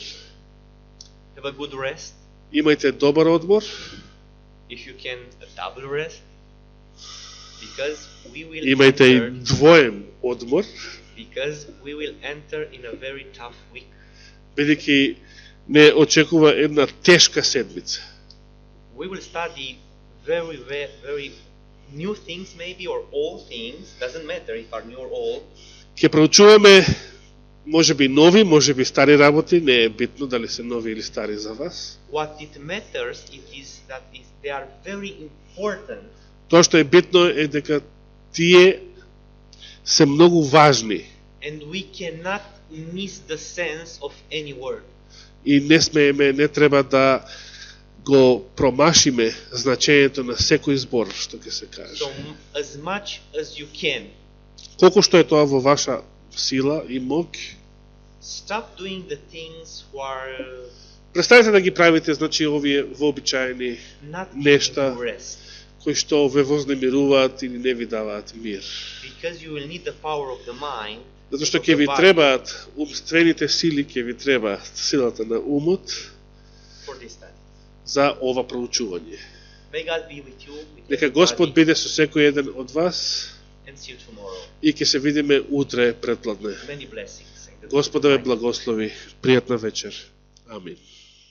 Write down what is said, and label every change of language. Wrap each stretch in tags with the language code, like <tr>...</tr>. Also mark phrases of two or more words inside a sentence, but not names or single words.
<en>Have a good rest.</en> <mk>Имајте добар одмор.</mk> <en>If you can, a double rest. Because we will</en> <mk>Имајте и</mk> <en>enter,</en> <mk>двоен одмор,</mk> <en>because we will enter in a very tough week.</en> <mk>бидејќи не очекува една тешка седмица.</mk> <en>We will study very new things maybe or old things. Doesn't matter if are new or old.</en> <mk>Ќе проучуваме можеби нови, можеби стари работи, не е битно дали се нови или стари за вас.</mk> <en>What it matters it is that they are very important.</en> <mk>Тоа што е битно е дека тие се многу важни</mk> <en>And we cannot miss the sense of any word.</en> <mk>и не смееме, не треба да го промашиме значењето на секој збор што ќе се каже.</mk> <en>So as much as you can,</en> <mk>Колку што е тоа во ваша сила и мог,</mk> <en>stop doing the things who are</en> <mk>престанете да ги правите, значи, овие вообичаени</mk> <en>not</en> <mk>Нешта.</mk> <en>giving you rest.</en> <mk>кои што ве вознемируваат или не ви даваат мир.</mk> <en>Because you will need the power of the mind.</en> <mk>Затоа што</mk> <en>of</en> <mk>ќе</mk> <en>the</en> <mk>ви</mk> <en>body</en> <mk>требаат умствените сили, ќе ви треба силата на умот</mk> <en>for this time.</en> <mk>за ова проучување.</mk> <en>May God be with you. With</en> <mk>Нека</mk> <en>everybody,</en> <mk>Господ биде со секој еден од вас</mk> <en>and see you tomorrow.</en> <mk>и ќе се видиме утре предпладне.</mk> <en>Many blessings. And good</en> <mk>Господа ве</mk> <en>night.</en> <mk>благослови. Пријатна вечер. Амин.</mk>